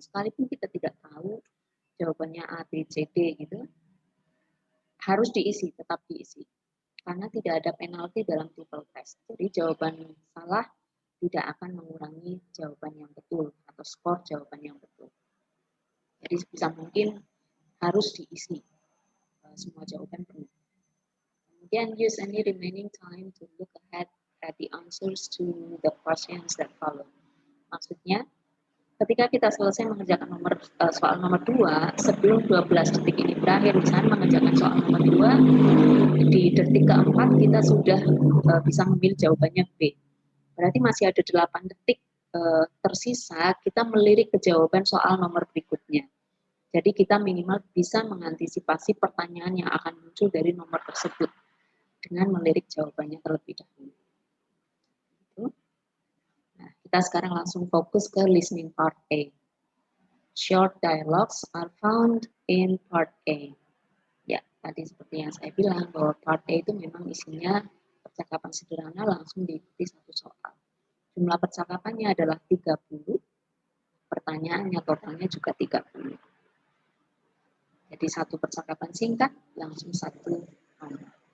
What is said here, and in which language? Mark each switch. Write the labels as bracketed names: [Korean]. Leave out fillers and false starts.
[Indonesian] Sekalipun kita tidak tahu jawabannya A, B, C, D gitu, harus diisi, tetap diisi. Karena tidak ada penalti dalam TOEFL test. Jadi jawaban salah tidak akan mengurangi jawaban yang betul atau skor jawaban yang betul. Jadi sebisa mungkin harus diisi semua jawaban penuh. Kemudian [English] use any remaining time to look ahead at the answers to the questions that follow. [Indonesian] Maksudnya, ketika kita selesai mengerjakan soal nomor 2, sebelum 12 detik ini berakhir, misalnya mengerjakan soal nomor 2, di detik keempat kita sudah bisa memilih jawabannya B. Berarti masih ada 8 detik tersisa, kita melirik ke jawaban soal nomor berikutnya. Jadi kita minimal bisa mengantisipasi pertanyaan yang akan muncul dari nomor tersebut dengan melirik jawabannya terlebih dahulu. Nah, kita sekarang langsung fokus ke listening part A. [English] Short dialogues are found in part A. [Indonesian] Ya, tadi seperti yang saya bilang bahwa part A itu memang isinya percakapan sederhana langsung diikuti satu soal. Jumlah percakapannya adalah 30, pertanyaannya totalnya juga 30. Jadi satu percakapan singkat langsung satu nomor.